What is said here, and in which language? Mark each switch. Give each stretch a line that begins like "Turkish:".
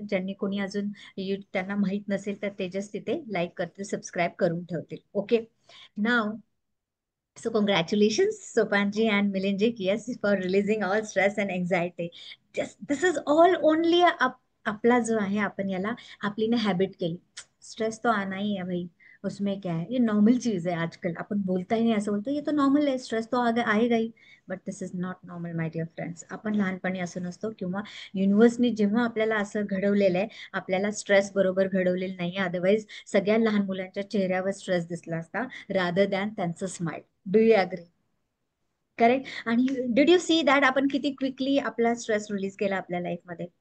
Marathi: ज्यांनी कोणी अजून त्यांना माहित नसेल तर ते जस्ट तिथे लाईक करतील, सबस्क्राईब करून ठेवतील.
English: Okay, नाव so congratulations Sopanji and Milinji, yes, for releasing all stress and anxiety. This is all only
Marathi: आपला जो आहे आपण याला आपली ने हैबिट केली.
Hindi: स्ट्रेस तो आना ही है भाई, उसमें क्या है, ये नॉर्मल चीज है. आजकल अपन बोलता ही नहीं, ऐसा बोलतो ये तो नॉर्मल है, स्ट्रेस तो आएगा ही.
English: But this is not normal my dear friends.
Marathi: आपण लहानपणी असं नसतो, किंवा युनिव्हर्सने जेव्हा आपल्याला असं घडवलेलं आहे, आपल्याला स्ट्रेस बरोबर घडवलेलं नाही. अदरवाईज सगळ्या लहान मुलांच्या चेहऱ्यावर स्ट्रेस दिसला असता रादर दॅन त्यांचं smile.
English: Do you agree? Correct.
Marathi: आणि
English: did you see that
Marathi: आपण किती क्विकली आपला स्ट्रेस रिलीज केला आपल्या लाईफमध्ये?